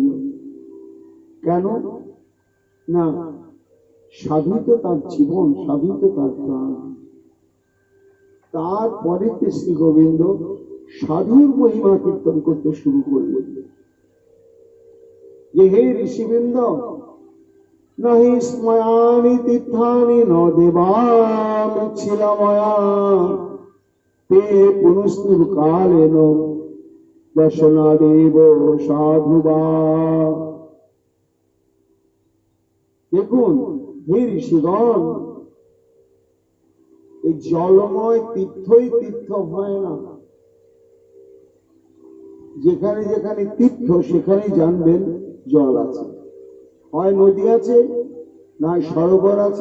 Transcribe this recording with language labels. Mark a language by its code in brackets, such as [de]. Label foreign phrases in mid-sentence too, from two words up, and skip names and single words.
[bn] কেন না, সাধুই তো তার জীবন, সাধুই তো তার প্রাণ। তারপরে শ্রী গোবিন্দ সাধুর মহিমা কীর্তন করতে শুরু করলেন যে হে ঋষিবৃন্দ, [sa] নাহি স্ময়ানি তীর্থানি ন দেবামিচ্ছিলাময়া তে পুনস্তুর কালেন দর্শনাদেব সাধুবা। [bn] দেখুন হে ঋষিগণ, এই জলময় তীর্থই তীর্থ হয় না। যেখানে যেখানে তীর্থ সেখানেই জানবেন জল আছে, হয় নদী আছে না সরোবর আছে।